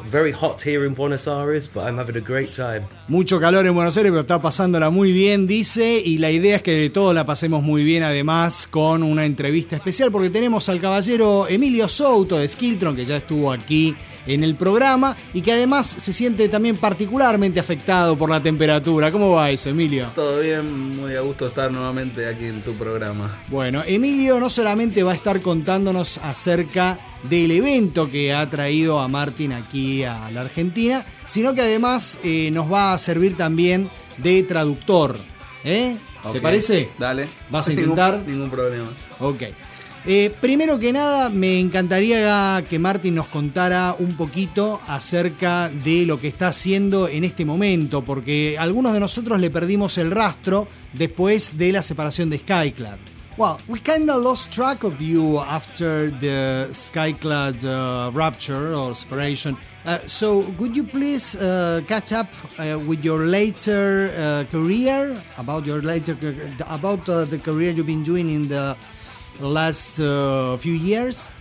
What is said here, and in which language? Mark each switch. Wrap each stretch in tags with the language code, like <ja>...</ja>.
<en>Very hot here in Buenos Aires, but I'm having a great time.</en> <es>Mucho calor en Buenos Aires, pero está pasándola muy bien, dice. Y la idea es que de todo la pasemos muy bien, además, con una entrevista especial, porque tenemos al caballero Emilio Souto de Skiltron, que ya estuvo aquí en el programa y que además se siente también particularmente afectado por la temperatura. ¿Cómo va eso, Emilio? Todo bien, muy a gusto estar nuevamente aquí en tu programa. Bueno, Emilio no solamente va a estar contándonos acerca del evento que ha traído a Martin aquí a la Argentina, sino que además nos va a servir también de traductor. ¿Eh? Okay. ¿Te parece? Dale. ¿Vas a intentar? Ningún problema. Ok. Primero que nada, me encantaría que Martin nos contara un poquito acerca de lo que está haciendo en este momento, porque algunos de nosotros le perdimos el rastro después de la separación de Skyclad.</es> <en>Well, we kind of lost track of you after the Skyclad rupture or separation. So, could you please catch up with your later career, the career you've been doing in the last few years?</en>